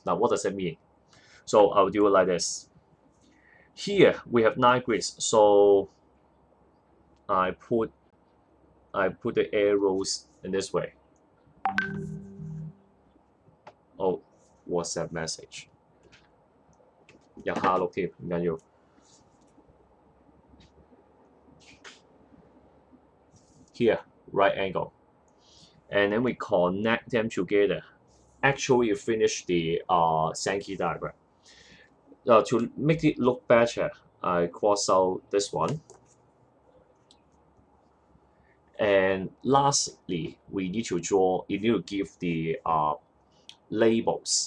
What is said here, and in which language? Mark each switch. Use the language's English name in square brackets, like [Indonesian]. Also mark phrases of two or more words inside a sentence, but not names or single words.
[English] Now what does it mean? So I'll do it like this. Here we have 9 grids, so I put the arrows in this way. Oh, WhatsApp message. [Cantonese] 有下錄添，唔緊要。 [English] Here, right angle. And then we connect them together. Actually, you finish the Sankey diagram. To make it look better, I cross out this one. And lastly, you need to give the labels.